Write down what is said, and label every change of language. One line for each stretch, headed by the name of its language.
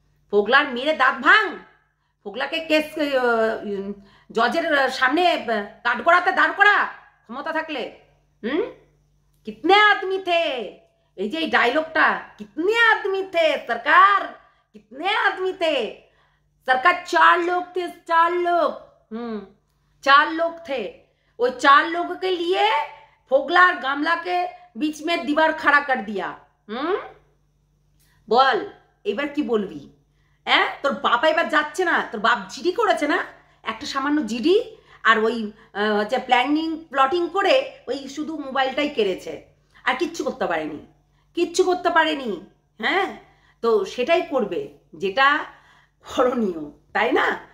Bangla: ফোগলার মেরে দাঁত ভাঙ, ফোগলাকে কেস জজের সামনে কাঠগড়াতে দাঁড় করা ক্ষমতা থাকলে।
Hindi: কিতনে আদমি থে,
Bangla: এই যে এই ডায়লগটা,
Hindi: কিতনে আদমি থে সরকার, कितने आदमी थे सरकार? 4 लोग थे, 4 लोग। 4 लोग थे। वो 4 लोगों के लिए फोगला और गामला के बीच में दीवार खड़ा कर दिया।
Bangla: বল এবার কি বলবি? তোর বাপ এবার যাচ্ছে না, তোর বাপ জিডি করেছে না, একটা সামান্য জিডি, আর ওই হচ্ছে প্লটিং করে ওই শুধু মোবাইলটাই কেড়েছে, আর কিচ্ছু করতে পারেনি, কিচ্ছু করতে পারেনি। হ্যাঁ, তো সেটাই করবে যেটা করণীয়, তাই না?